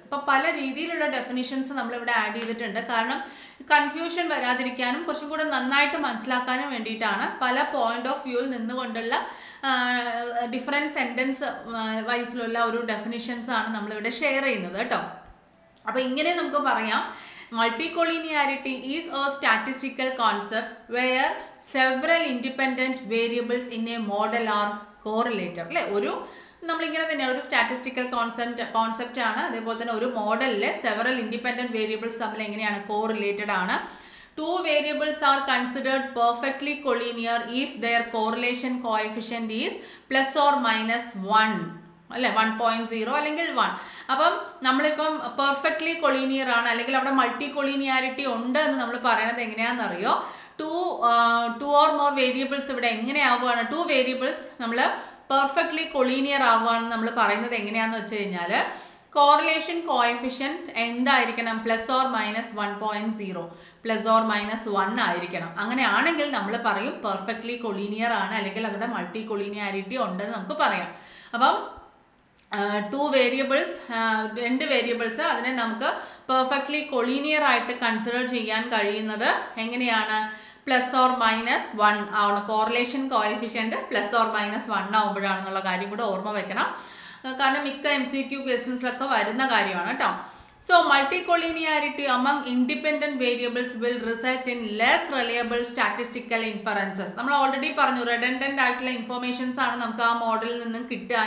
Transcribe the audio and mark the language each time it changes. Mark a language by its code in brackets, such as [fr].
[ml] അപ്പോൾ പല രീതിയിലുള്ള ഡെഫിനിഷൻസ് നമ്മളിവിടെ ആഡ് ചെയ്തിട്ടുണ്ട്. കാരണം കൺഫ്യൂഷൻ വരാതിരിക്കാനും കുറച്ചും കൂടെ നന്നായിട്ട് മനസ്സിലാക്കാനും വേണ്ടിയിട്ടാണ് പല പോയിന്റ് ഓഫ് വ്യൂവിൽ നിന്നുകൊണ്ടുള്ള ഡിഫറെൻറ്റ് സെൻറ്റൻസ് വൈസിലുള്ള ഒരു ഡെഫിനിഷൻസ് ആണ് നമ്മളിവിടെ ഷെയർ ചെയ്യുന്നത് കേട്ടോ. അപ്പോൾ ഇങ്ങനെ നമുക്ക് പറയാം, [en] multicollinearity is a statistical concept where several independent variables in a model are correlated. [ml] അല്ലേ? ഒരു നമ്മളിങ്ങനെ തന്നെയാണ്, ഒരു സ്റ്റാറ്റിസ്റ്റിക്കൽ കോൺസെപ്റ്റ് ആണ്. അതേപോലെ തന്നെ ഒരു മോഡലിലെ സെവറൽ ഇൻഡിപെൻഡൻറ്റ് വേരിയബിൾസ് തമ്മിൽ എങ്ങനെയാണ്? കോറിലേറ്റഡ് ആണ്. [en] 2 variables are considered perfectly collinear if their correlation coefficient is plus or minus 1, അല്ലേ? [ml] 1.0 അല്ലെങ്കിൽ 1. അപ്പം നമ്മളിപ്പം പെർഫെക്റ്റ്ലി കൊളീനിയർ ആണ് അല്ലെങ്കിൽ അവിടെ മൾട്ടി കൊളീനിയാരിറ്റി ഉണ്ട് എന്ന് നമ്മൾ പറയണത് എങ്ങനെയാണെന്നറിയോ? 2 or more വേരിയബിൾസ് ഇവിടെ എങ്ങനെയാവുകയാണ്? 2 വേരിയബിൾസ് നമ്മൾ പെർഫെക്റ്റ്ലി കൊളീനിയർ ആവുകയാണെന്ന് നമ്മൾ പറയുന്നത് എങ്ങനെയാണെന്ന് വെച്ച് കഴിഞ്ഞാൽ കോറിലേഷൻ കോഎഫിഷ്യൻറ്റ് എന്തായിരിക്കണം? [en] Plus or minus 1.0, plus or minus 1 ആയിരിക്കണം. [ml] അങ്ങനെയാണെങ്കിൽ നമ്മൾ പറയും പെർഫെക്റ്റ്ലി കൊളീനിയർ ആണ്, അല്ലെങ്കിൽ അവിടെ മൾട്ടി കൊളീനിയാരിറ്റി ഉണ്ടെന്ന് നമുക്ക് പറയാം. അപ്പം 2 വേരിയബിൾസ്, 2 വേരിയബിൾസ്, അതിനെ നമുക്ക് പെർഫെക്റ്റ്ലി കൊളീനിയർ ആയിട്ട് കൺസിഡർ ചെയ്യാൻ കഴിയുന്നത് എങ്ങനെയാണ്? പ്ലസ് ഓർ മൈനസ് 1 ആവണം. Correlation coefficient plus or minus 1 ആവുമ്പോഴാണെന്നുള്ള കാര്യം കൂടെ ഓർമ്മ വെക്കണം. കാരണം മിക്ക MCQ ക്വസ്റ്റ്യൻസിലൊക്കെ വരുന്ന കാര്യമാണ് കേട്ടോ. [en] So multicollinearity among independent variables will result in less reliable statistical inferences. [ml] നമ്മൾ ഓൾറെഡി പറഞ്ഞു redundant ആയിട്ടുള്ള ഇൻഫോർമേഷൻസ് ആണ് നമുക്ക് ആ മോഡലിൽ നിന്നും കിട്ടുക.